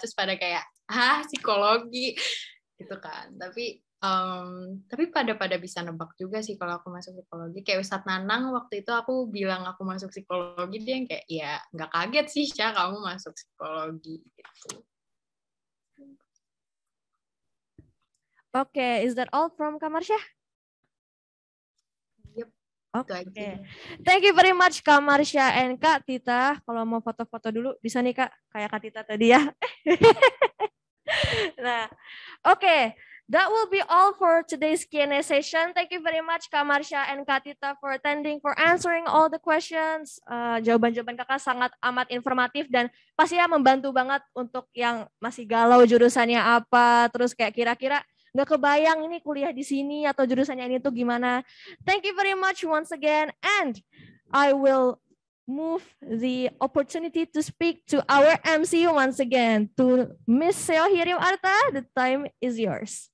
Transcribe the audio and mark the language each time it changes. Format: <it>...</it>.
<id>Terus pada kayak, psikologi gitu kan. Tapi pada bisa nebak juga sih kalau aku masuk psikologi. Kayak Ustadz Nanang waktu itu aku bilang aku masuk psikologi, dia yang kayak, ya nggak kaget sih Syah kamu masuk psikologi gitu.</id> <en>Okay, is that all from Kak Marsha? Yep. Okay. Thank you very much Kak Marsha and Kak Tita.</en> <id>Kalau mau foto-foto dulu bisa nih Kak, kayak Kak Tita tadi ya.</id> <en>Nah, okay. That will be all for today's Q&A session. Thank you very much Kak Marsha and Kak Tita for attending, for answering all the questions.</en> <id>Jawaban-jawaban kakak sangat amat informatif dan pasti ya membantu banget untuk yang masih galau jurusannya apa, terus kayak kira-kira nggak kebayang ini kuliah di sini atau jurusannya ini tuh gimana.</id> <en>Thank you very much once again, and I will move the opportunity to speak to our MC once again, to Miss Seo Hirim Arta. The time is yours.</en>